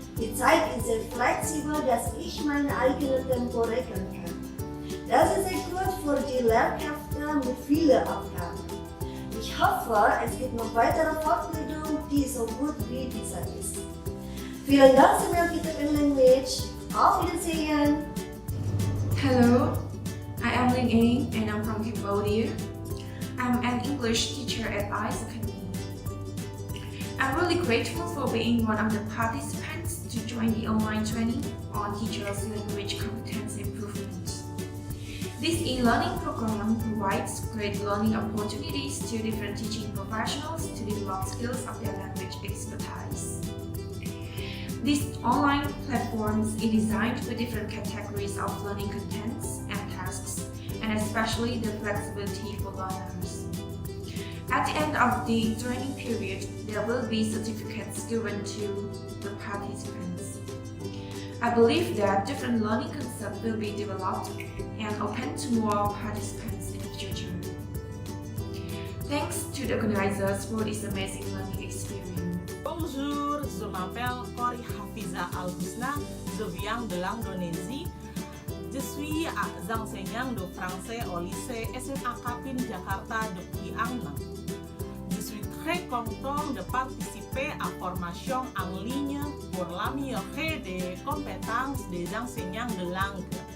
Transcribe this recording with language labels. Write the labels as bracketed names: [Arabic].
[German] Die Zeit ist sehr flexibel, dass ich mein eigenes Tempo regeln kann. Das ist sehr gut für die Lehrkräfte mit vielen Aufgaben. Ich hoffe, es gibt noch weitere Fortbildungen, die so gut wie diese ist. Vielen Dank für Kita Language. Auf Wiedersehen. [English] Hello, I am Ling Eng and I'm from Cambodia. I'm an English teacher at AISOFOLL. I'm really grateful for being one of the participants to join the online training on teachers' language competence improvement. This e-learning program provides great learning opportunities to different teaching professionals to develop skills of their language expertise. These online platforms are designed for different categories of learning contents and tasks, and especially the flexibility for learners. At the end of the training period, there will be certificates given to the participants. I believe that different learning concepts will be developed and open to more participants in the future. Thanks to the organizers for this amazing learning experience. [French] Bonjour, je m'appelle Kori Hafiza Al-Husna, je viens de l'Indonésie. Je suis enseignante de français au lycée SMA Kapin Jakarta depuis un an. Je suis très content de participer à formation en ligne pour l'améliorer des compétences des enseignants de langue.